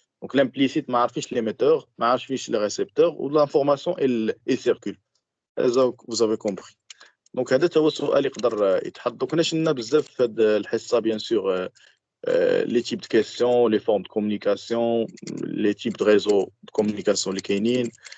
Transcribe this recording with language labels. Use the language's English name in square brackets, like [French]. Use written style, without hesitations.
[French] Donc l'implicite [Arabic] ما عارفينش [French] l'émetteur, ما عارفينش le récepteur, ou l'information elle circule. Vous avez compris. [Arabic] Donc هذا هو السؤال يقدر يتحط. [French] Donc [Arabic] كنا شلنا بزاف في هذه الحصه [French] bien sûr les types de questions, les formes de communication, les types de réseaux de communication [Arabic] اللي كاينين.